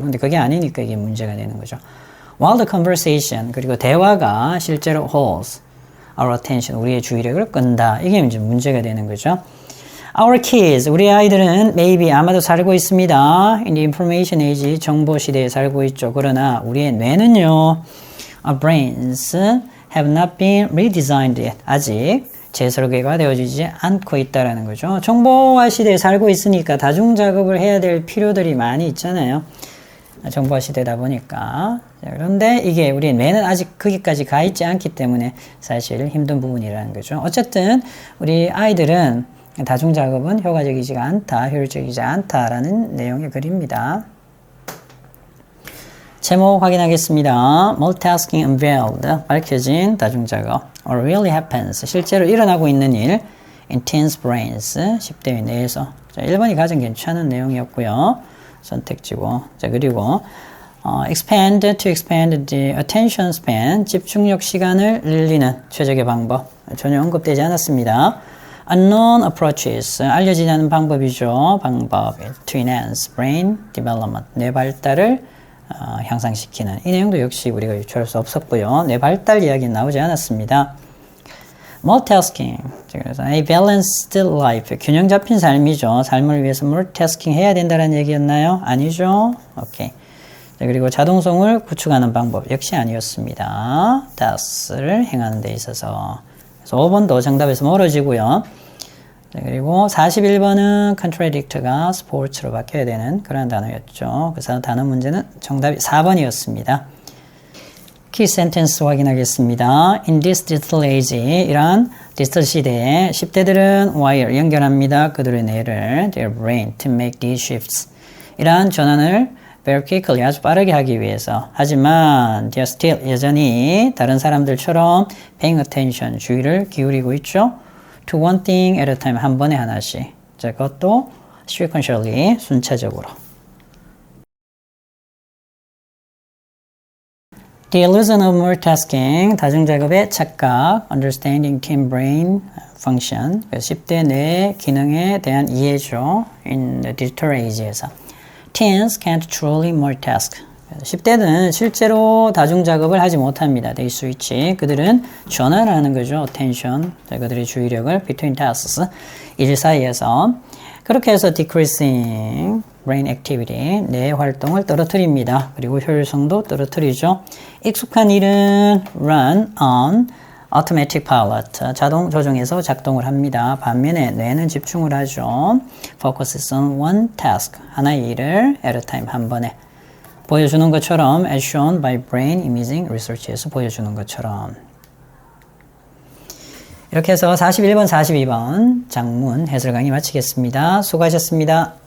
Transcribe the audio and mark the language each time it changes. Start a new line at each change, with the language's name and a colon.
Korean: 근데 그게 아니니까 이게 문제가 되는 거죠.
English: While the conversation,
Korean: 그리고 대화가 실제로
English: holds our attention,
Korean: 우리의 주의력을 끈다. 이게 이제 문제가 되는 거죠.
English: Our kids,
Korean: 우리 아이들은 maybe 아마도 살고 있습니다.
English: In the information age,
Korean: 정보 시대에 살고 있죠. 그러나 우리의 뇌는요,
English: our brains have not been redesigned yet.
Korean: 아직 재설계가 되어지지 않고 있다라는 거죠. 정보화 시대에 살고 있으니까 다중 작업을 해야 될 필요들이 많이 있잖아요. 정보화 시대다 보니까. 그런데 이게 우리 뇌는 아직 거기까지 가 있지 않기 때문에 사실 힘든 부분이라는 거죠. 어쨌든 우리 아이들은 다중 작업은 효과적이지가 않다, 효율적이지 않다라는 내용의 글입니다. 제목 확인하겠습니다.
English: Multitasking unveiled,
Korean: 밝혀진 다중작업.
English: Or really happens,
Korean: 실제로 일어나고 있는 일.
English: In teens' brains, 10대 내에서.
Korean: 자, 1번이 가장 괜찮은 내용이었고요. 선택지고. 자, 그리고 expand to expand
English: the attention span,
Korean: 집중력 시간을 늘리는 최적의 방법. 전혀 언급되지 않았습니다. Unknown approaches, 알려지지 않은 방법이죠. 방법.
English: To enhance brain development,
Korean: 뇌 발달을 향상시키는. 이 내용도 역시 우리가 유추할 수 없었고요. 뇌 발달 이야기는 나오지 않았습니다. Multitasking, 그래서
English: a balanced life,
Korean: 균형 잡힌 삶이죠. 삶을 위해서 multitasking 해야 된다는 얘기였나요? 아니죠? 오케이. 자, 그리고 자동성을 구축하는 방법 역시 아니었습니다. task를 행하는 데 있어서. 그래서 5번도 정답에서 멀어지고요. 자, 그리고 41번은 contradict가 sports로 바뀌어야 되는 그런 단어였죠. 그래서 단어 문제는 정답이 4번이었습니다. 키 센텐스 확인하겠습니다.
English: In this digital age,
Korean: 이러한 디지털 시대에 10대들은 wire, 연결합니다. 그들의 뇌를,
English: their brain, to make these shifts.
Korean: 이러한 전환을
English: very quickly,
Korean: 아주 빠르게 하기 위해서. 하지만 they're still, 여전히 다른 사람들처럼
English: paying attention,
Korean: 주의를 기울이고 있죠.
English: To one thing at a time,
Korean: 한 번에 하나씩. 자, 그것도 sequentially, 순차적으로.
English: The illusion of multitasking,
Korean: 다중작업의 착각,
English: understanding team brain function,
Korean: 10대 뇌 기능에 대한 이해죠.
English: In the digital age에서. Teens can't truly multitask.
Korean: 10대는 실제로 다중작업을 하지 못합니다.
English: They switch.
Korean: 그들은 전환을 하는 거죠. Attention. 그들의 주의력을
English: between tasks.
Korean: 일 사이에서. 그렇게 해서
English: decreasing brain activity,
Korean: 뇌 활동을 떨어뜨립니다. 그리고 효율성도 떨어뜨리죠. 익숙한 일은
English: run on automatic pilot,
Korean: 자동 조종에서 작동을 합니다. 반면에 뇌는 집중을 하죠.
English: focuses on one task,
Korean: 하나의 일을
English: at a time,
Korean: 한 번에. 보여주는 것처럼
English: as shown by brain imaging research에서 보여주는 것처럼.
Korean: 이렇게 해서 41번, 42번 장문 해설 강의 마치겠습니다. 수고하셨습니다.